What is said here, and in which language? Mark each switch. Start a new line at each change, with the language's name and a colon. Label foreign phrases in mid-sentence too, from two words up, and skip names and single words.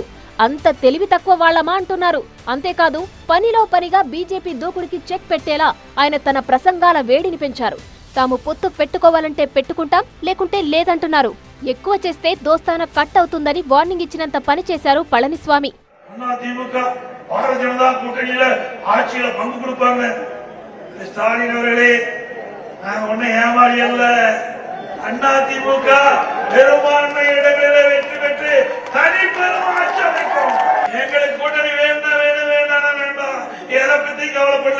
Telugu: అంత తెలివి తక్కువ వాళ్లమా అంటున్నారు. అంతేకాదు పనిలో పనిగా బీజేపీ దూకుడికి చెక్ పెట్టేలా ఆయన తన ప్రసంగాల వేడిని పెంచారు. తాము పొత్తు పెట్టుకోవాలంటే పెట్టుకుంటాం, లేకుంటే లేదంటున్నారు. ఎక్కువ చేస్తే దోస్తాన కట్ అవుతుందని వార్నింగ్ ఇచ్చినంత పని చేశారు పళనిస్వామి.
Tamil: அண்ணா திமுக பெரும்பான்மை இடங்களில் வெற்றி பெற்று தனி பெரும் ஆட்சி அமைக்கும். எங்களுக்கு கூட்டணி வேண்டாம் வேண்டாம் எதை பத்தி கவலைப்படல.